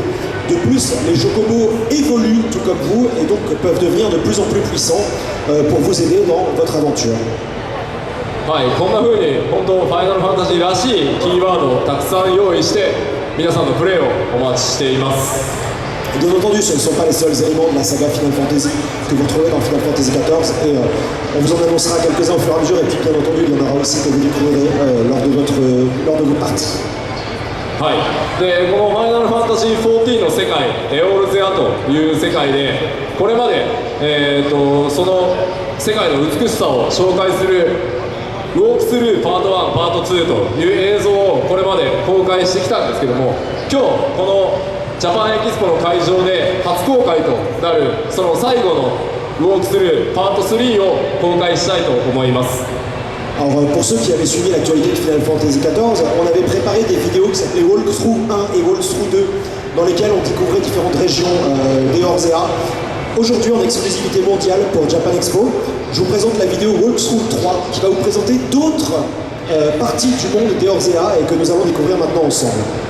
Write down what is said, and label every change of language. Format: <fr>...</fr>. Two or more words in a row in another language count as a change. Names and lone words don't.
<fr>De plus, les chocobos évoluent tout comme vous et donc peuvent devenir de plus en plus puissants pour vous aider dans votre aventure.</fr> <ja>はい、こんな風に本当ファイナルファンタジーらしいキーワードをたくさん用意して皆さんのプレイをお待ちしています。</ja> <fr>Bien entendu, ce ne sont pas les seuls éléments de la saga Final Fantasy que vous retrouvez dans Final Fantasy XIV et on vous en annoncera quelques-uns au fur et à mesure et puis bien entendu il y en aura aussi que vous découvrirez lors de vos parties.</fr> <ja>はい、でこのファイナルファンタジー14の世界エオールゼアという世界でこれまで、その世界の美しさを紹介するウォークスルーパート1パート2という映像をこれまで公開してきたんですけども、今日このジャパンエキスポの会場で初公開となるその最後のウォークスルーパート3を公開したいと思います。</ja> <fr>Alors pour ceux qui avaient suivi l'actualité de Final Fantasy XIV, on avait préparé des vidéos qui s'appelaient Walkthrough 1 et Walkthrough 2 dans lesquelles on découvrait différentes régions d'Eorzea. Aujourd'hui en exclusivité mondiale pour Japan Expo, je vous présente la vidéo Walkthrough 3 qui va vous présenter d'autres parties du monde d'Eorzea et que nous allons découvrir maintenant ensemble.</fr>